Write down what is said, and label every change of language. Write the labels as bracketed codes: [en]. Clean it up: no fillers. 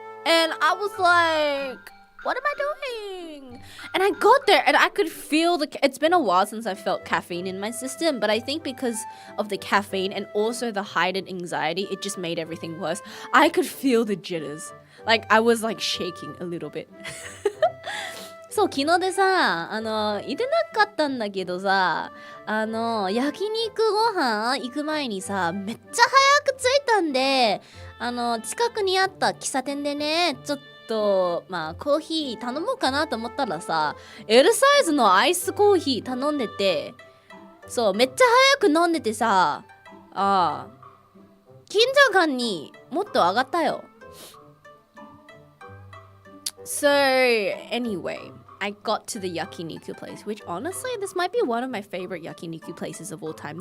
[en] And I was like, what am I doing? And I got there and I could feel it's been a while since I felt caffeine in my system, but I think because of the caffeine and also the heightened anxiety, it just made everything worse. I could feel the jitters. Like, I was like shaking a little bit. [ja] そう、昨日でさ、いてなかったんだけどさ、焼肉ご飯行く前にさ、めっちゃ早く着いたんで、近くにあった喫茶店でね、ちょっと、まあ、コーヒー頼もうかなと思ったらさ、L サイズのアイスコーヒー頼んでて、そう、めっちゃ早く飲んでてさ、緊張感にもっと上がったよ。 [en] So, anyway, I got to the yakiniku place, which honestly, this might be one of my favorite yakiniku places of all time.